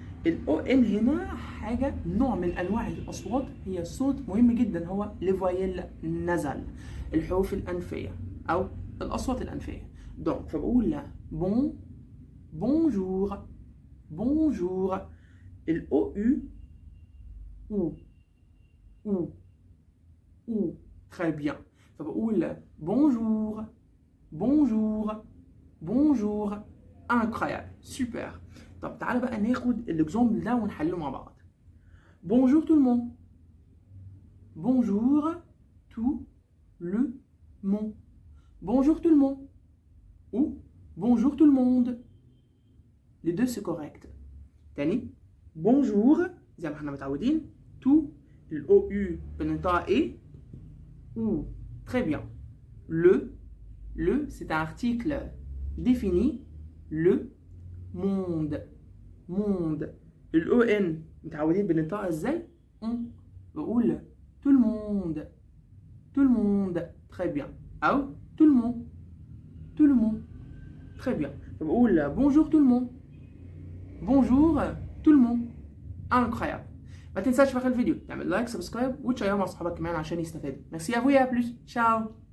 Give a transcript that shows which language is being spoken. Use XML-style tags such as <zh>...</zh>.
<ar>الاو ان هنا حاجه، نوع من انواع الاصوات، هي صوت مهم جدا، هو ليفويل نزل، الحروف الانفيه او الاصوات الانفيه. دونك فبقول بون بونجور بونجور. الاو او ou ou.</ar> <fr>très bien.</fr> <ar>فبقول bonjour bonjour bonjour. incroyable. super. طب تعالى بقى ناخد الاكزامبل ده ونحله مع بعض.</ar> <fr>bonjour tout le monde bonjour tout le monde bonjour tout le monde ou bonjour tout le monde. les deux c'est correct.</fr> <ar>تاني bonjour زي ما احنا متعودين. tout الاو يو بننطقها ايه.</ar> <fr>ou. très bien. Le c'est un article défini. Le monde monde.</fr> <ar>الأو إن متعودين بننطقها ازاي؟ on.</ar> <fr>بقول tout le monde tout le monde. très bien. أو tout le monde tout le monde. très bien. فبقول bonjour tout le monde bonjour tout le monde. incroyable.</fr> <ar>ما تنساش في اخر الفيديو تعمل لايك سبسكرايب وتشيره مع اصحابك كمان عشان يستفادوا. ميرسي افو يا بلوس. تشاو.</ar>